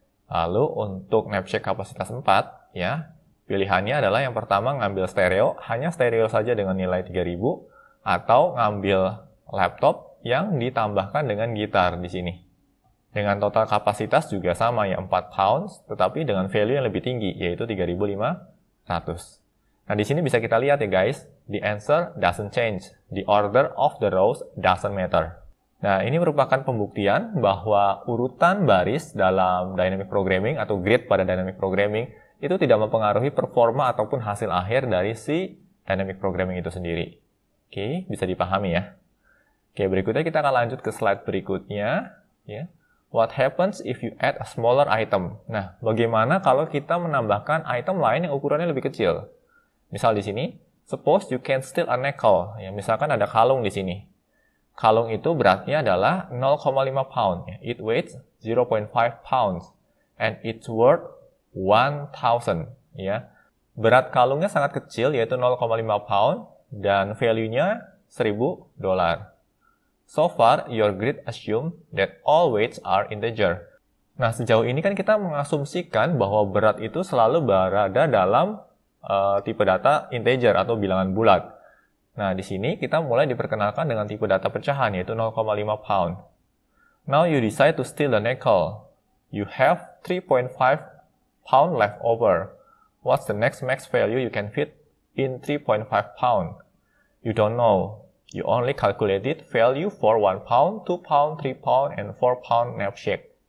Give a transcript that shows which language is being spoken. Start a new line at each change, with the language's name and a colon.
Indonesian: Lalu untuk knapsack kapasitas 4, ya, pilihannya adalah yang pertama ngambil stereo, hanya stereo saja dengan nilai 3000, atau ngambil laptop yang ditambahkan dengan gitar di sini. Dengan total kapasitas juga sama ya, 4 pounds, tetapi dengan value yang lebih tinggi, yaitu 3500. Nah, di sini bisa kita lihat ya guys,
English: the answer doesn't change, the order of the rows doesn't matter.
Indonesian: Nah, ini merupakan pembuktian bahwa urutan baris dalam dynamic programming atau grid pada dynamic programming itu tidak mempengaruhi performa ataupun hasil akhir dari si dynamic programming itu sendiri. Oke, bisa dipahami ya. Oke, berikutnya kita akan lanjut ke slide berikutnya. Ya.
English: What happens if you add a smaller item?
Indonesian: Nah, bagaimana kalau kita menambahkan item lain yang ukurannya lebih kecil? Misal di sini,
English: suppose you can steal a nickel.
Indonesian: Ya, misalkan ada kalung di sini. Kalung itu beratnya adalah 0,5 pound.
English: It weighs 0.5 pounds. And it's worth 1,000. Ya.
Indonesian: Berat kalungnya sangat kecil, yaitu 0,5 pound. Dan value-nya $1.000.
English: So far, your grid assume that all weights are integer.
Indonesian: Nah, sejauh ini kan kita mengasumsikan bahwa berat itu selalu berada dalam tipe data integer atau bilangan bulat. Nah, di sini kita mulai diperkenalkan dengan tipe data pecahan, yaitu 0,5 pound.
English: Now you decide to steal the nickel. You have 3.5 pound left over. What's the next max value you can fit in 3.5 pound? You don't know. You only calculated value for 1 pound, 2 pound, 3 pound, and 4 pound knapsack.